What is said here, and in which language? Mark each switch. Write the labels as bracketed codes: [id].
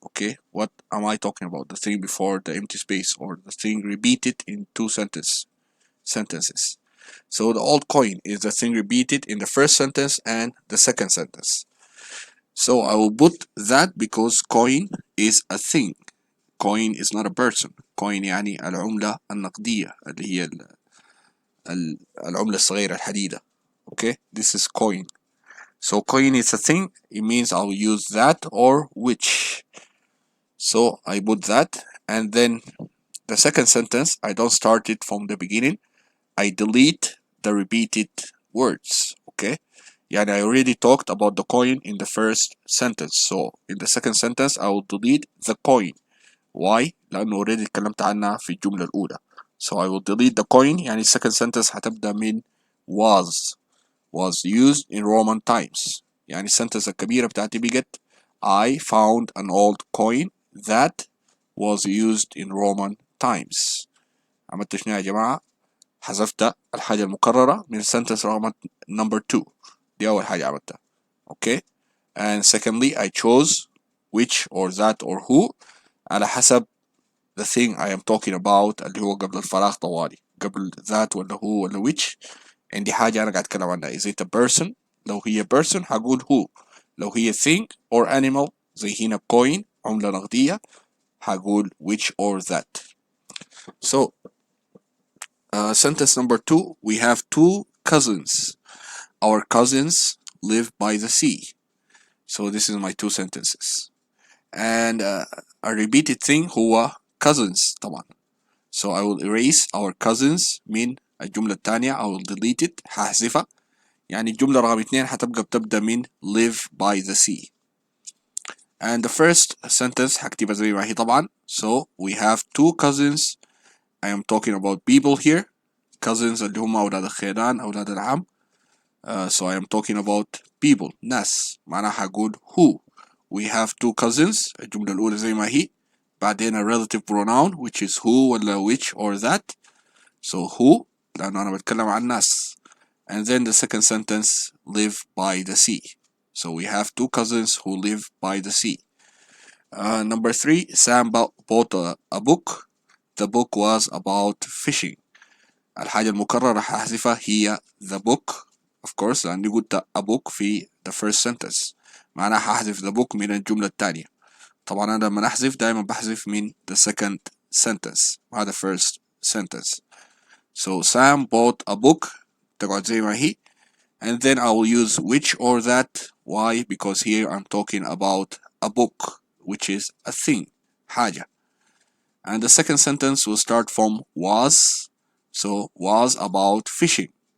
[en] Okay, what am I talking about? The thing before the empty space, or the thing repeated in two sentences. So the old coin is the thing repeated in the first sentence and the second sentence. So I will put that because coin is a thing. Coin is not a person. [ar] Coin يعني العملة النقدية اللي هي العملة الصغيرة الحديدة. [en] Okay, this is coin. So coin is a thing. It means I'll use that or which. So I put that, and then the second sentence I don't start it from the beginning. I delete the repeated words. Okay, يعني I already talked about the coin in the first sentence. So in the second sentence I will delete the coin. [ar] Why؟ لأنه already اتكلمت عنها في الجملة الأولى. [en] So I will delete the coin. يعني second sentence هتبدأ من was used in Roman times. يعني السنتنس الكبيرة بتاعتي بقت I found an old coin that was used in Roman times. [ar] عملت شنو يا جماعة؟ حذفت الحاجة المكررة من sentence رقم number 2. دي أول حاجة عملتها. [en] Okay, and secondly I chose which or that or who على حسب the thing I am talking about اللي هو قبل الفراغ طوالي. [ar] قبل that ولا هو ولا which عندي حاجة أنا قاعد أتكلم عنها. [en] Is it a person؟ لو هي person هقول who. لو هي thing or animal زي هنا coin عملة نقدية هقول which or that. So sentence number 2, we have two cousins. Our cousins live by the sea. So this is my two sentences. And a repeated thing هو cousins طبعا. So I will erase our cousins من الجملة الثانية. I will delete it. هحذفها. [ar] يعني الجملة رقم 2 هتبقى بتبدأ من live by the sea. And the first sentence هكتبها زي ما هي طبعا. [en] So we have two cousins. I am talking about people here. [ar] Cousins اللي هم أولاد الخيران أولاد العم. [en] So I am talking about people ناس. [ar] معناها هقول who. We have two cousins. الجملة الأولى زي ما هي. [en] بعدين a relative pronoun which is who ولا which or that. [ar] So who لأنه أنا بتكلم عن ناس. [en] And then the second sentence live by the sea. So we have two cousins who live by the sea. Number 3, Sam bought a book. The book was about fishing. الحاجة المكررة هحذفها هي the book of course لأني قلت a book في the first sentence. [ar] معناها هحذف the book من الجملة الثانية. طبعا أنا لما أحذف دائما بحذف من the second sentence مع the first sentence. [en] So Sam bought a book تقعد زي ما هي. And then I will use which or that. Why? Because here I'm talking about a book, which is a thing, حاجة. And the second sentence will start from was. So was about fishing.